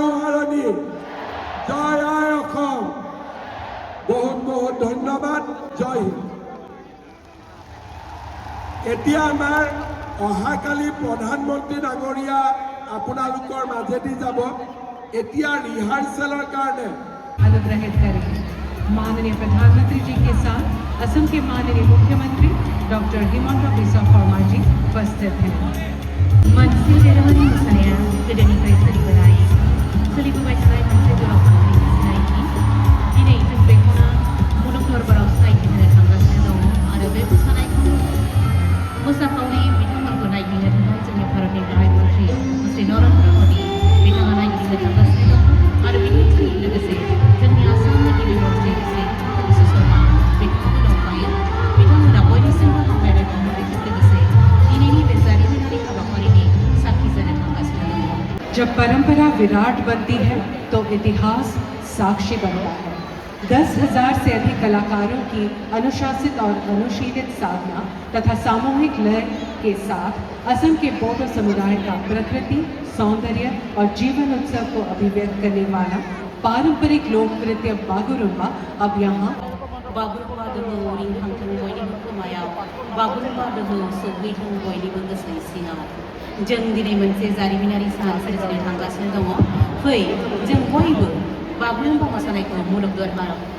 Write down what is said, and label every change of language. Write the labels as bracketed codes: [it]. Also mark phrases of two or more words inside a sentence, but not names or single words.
[as] আই অসম বহুত বহুত ধন্যবাদ জয় হিন্দ এতিয়া আমাৰ অহাকালি প্ৰধানমন্ত্ৰী ডাঙৰীয়া আপোনালোকৰ মাজেদি যাব এতিয়া ৰিহাৰ্চেলৰ কাৰণে [hi] अनुग्रहित करेंगे माननीय प्रधानमंत्री जी के साथ असम के माननीय मुख्यमंत्री डॉक्टर हिमंत बिस्वा शर्मा जी उपस्थित हैं [brx] मोनसे दोरोङारि मोसानाया गोदोनिफ्राय सोलिबोनाय सोलिबोबाय थानाय मोनसे दोरोङारि मोसानायनि दिनै जों बेखौनो मुलुग दरबाराव सिनायथि होनो थांगासिनो दङ आरो बे मोसानायखौ मोसाखावरि बिथांमोनखौ नायगिरनो थाखाय जोंनि भारतनि गाहाय मन्त्रि श्री नरेन्द्र मोदी बिथाङा नायगिरनो थांगासिनो दङ आरो बिनि लोगोसे जोंनि आसामनि गिबि मन्त्रि श्री हिमन्त बिस्व शर्मा बिथाङाबो दंफायो बिथांमोना बयनिसिमबो हामलायनाय बावहरनायजों लोगोसे दिनैनि बे जारिमिनारि हाबाफारिनि साखि जानो थांगासिनो दङ [hi] जब परंपरा विराट बनती है तो इतिहास साक्षी बनता है 10,000 से अधिक कलाकारों की अनुशासित और अनुशीलित साधना तथा सामूहिक लय के साथ असम के बोडो समुदाय का प्रकृति सौंदर्य और जीवन उत्सव को अभिव्यक्त करने वाला पारंपरिक लोक नृत्य बागुरुम्बा अब यहाँ [brx] बागुरुम्बा दोहौ रिंखांथों बयनिबो खोमायाव बागुरुम्बा दोहौ सौहैथों बयनिबो गोसो सिङाव जों दिनै मोनसे जारिमिनारि सान सोरजिनो थांगासिनो दङ फै जों बयबो बागुरुम्बा मोसानायखौ मुलुग दरबाराव